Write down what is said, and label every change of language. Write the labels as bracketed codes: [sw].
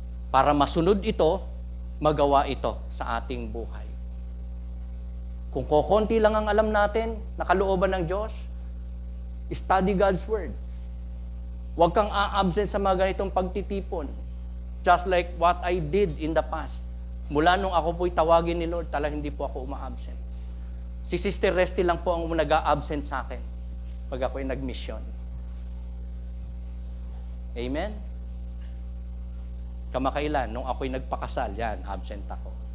[tl] Para masunod ito, magawa ito sa ating buhay. Kung kokonti lang ang alam natin, na kalooban ng Diyos, [en] study God's Word. [tl] Huwag kang a-absent sa mga ganitong pagtitipon. [en] Just like what I did in the past. [tl] Mula nung ako po'y tawagin ni Lord, talagang hindi po ako uma-absent. Si Sister Resty lang po ang nag-a-absent sa akin pag ako'y nag-mission. Amen? Kamakailan, nung ako'y nagpakasal, yan, absent ako.